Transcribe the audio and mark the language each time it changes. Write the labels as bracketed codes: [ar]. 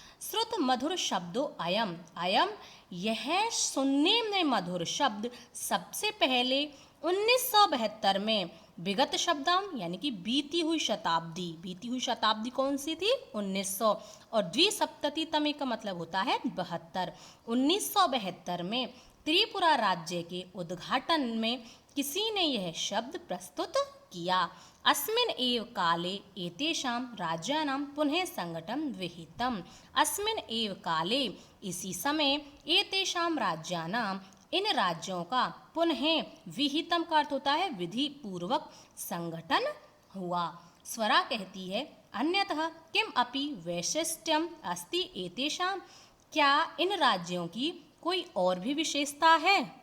[sa] श्रुत मधुर शब्दो अयम, अयम [hi] यह सुनने में मधुर शब्द सबसे पहले 1972 में विगत शब्दम यानी कि बीती हुई शताब्दी कौन सी थी 1900, और द्विसप्ततितमे का मतलब होता है 72। 1972 में त्रिपुरा राज्य के उद्घाटन में किसी ने यह शब्द प्रस्तुत किया। [sa] अस्मिन् एव काले एतेषां राज्यानां पुनः संगठन विहितम्। अस्मिन् एव काले, [hi] इसी समय, [sa] एतेषां राज्यानां, [hi] इन राज्यों का पुनः विहितम का अर्थ होता है विधि पूर्वक संगठन हुआ। स्वरा कहती है [sa] अन्यतः किम अपि वैशिष्ट्यम अस्ति एतेषां, [hi] क्या इन राज्यों की कोई और भी विशेषता है?